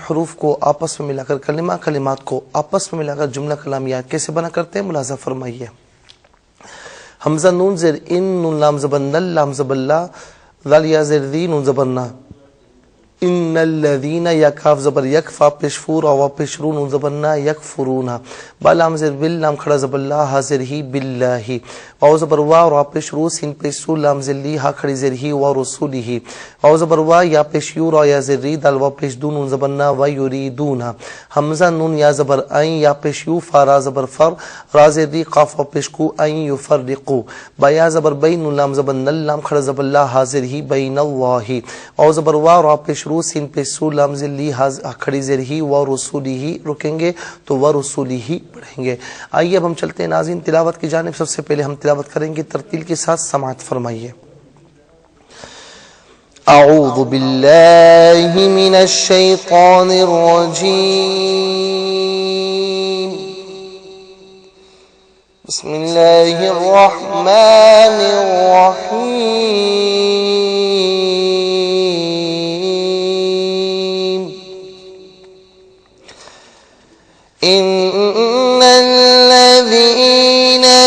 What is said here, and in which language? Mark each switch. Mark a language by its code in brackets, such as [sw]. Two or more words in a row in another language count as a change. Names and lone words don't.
[ur] حروف کو آپس میں ملا کر کلمات کو آپس میں ملا کر جملہ کلام یا آیت کیسے بنا کرتے ہیں ملاحظہ فرمائیے. حمزہ نون زیر ان، نون لام زبر نل، لام زبر لا، ذال یا زیر دی، نون زبر نا. [ar] ان الذین، [ur] یا کاف زبر یک، فا پیش فور، او پیش رو، نون زبر نا، یکفرون. با لام زیر بل، لام کھڑا زبر لا، ہا زیر ہی، باللہ. واو زبر وا، را پیش رو، سین پیش سو، لام زیر لی، ہا کھڑی زیر ہی، [ar] و رسولہ. [ur] واو زبر وا، یا پیش یو، را یا زیر ری، دال وا پیش دو، نون زبر نا، [ar] و یریدون. [ur] حمزہ نون یا زبر این، یا پیش یو، فا را زبر فر، را زیر ری، قاف وا پیش کو، [ar] این یفرقو. [ur] با یا زبر بین، نون لام زبر نل، لام کھڑا زبر لا، ہا زیر ہی، [ar] بین اللہ. [ur] واو زبر وا، را پیش رو، سین پیش سو، لام زیر لی، ہا کھڑی زیر ہی، [ar] و رسولہ. [ur] رکیں گے تو [ar] و رسولہ [ur] پڑھیں گے. آئیے اب ہم چلتے ہیں ناظرین تلاوت کی جانب. سب سے پہلے ہم تلاوت کریں گے ترتیل کے ساتھ، سماعت فرمائیے. [ar] اعوذ باللہ من الشیطان الرجیم، بسم اللہ الرحمن الرحیم. ان الذین